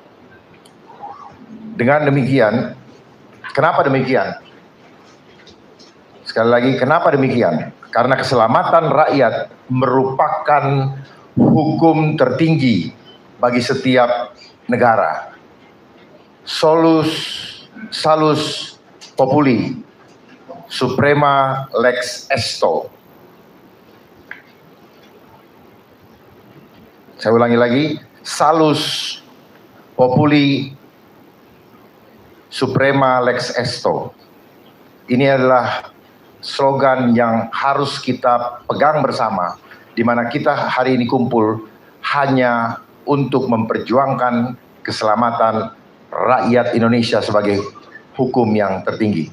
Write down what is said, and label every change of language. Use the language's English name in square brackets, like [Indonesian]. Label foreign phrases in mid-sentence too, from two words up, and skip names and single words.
[Indonesian] Dengan demikian, kenapa demikian? Sekali lagi, kenapa demikian? Karena keselamatan rakyat merupakan hukum tertinggi bagi setiap negara. [Latin] Salus populi, suprema lex esto. [Indonesian] Saya ulangi lagi, [Latin] salus populi, suprema lex esto. [Indonesian] Ini adalah slogan yang harus kita pegang bersama, di mana kita hari ini kumpul hanya untuk memperjuangkan keselamatan rakyat Indonesia sebagai hukum yang tertinggi.